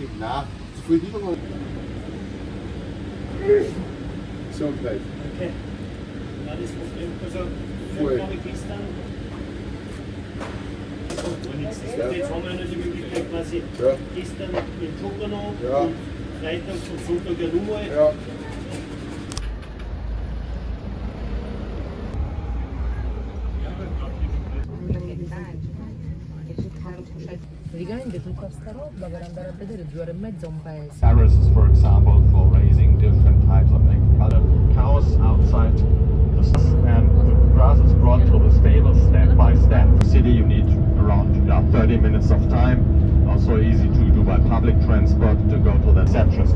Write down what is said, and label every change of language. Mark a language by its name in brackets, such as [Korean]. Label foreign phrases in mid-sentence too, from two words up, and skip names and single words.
[German] Nein, zu viel Lieferung. So gleich. Okay. Das ist also Voll. gestern. Jetzt haben wir noch die Möglichkeit quasi Ja. gestern den Jogger noch Ja. und Freitag und Sonntag ja nochmal. Ja. [Italian] Praticamente tutta sta roba per andare a vedere 2 ore e mezza un paese. [English] terraces, for example, for raising different types of agriculture. Cows outside the and the grass is brought to the stable step by step. In the city you need around 30 minutes of time. Also easy to do by public transport to go to the exceptions.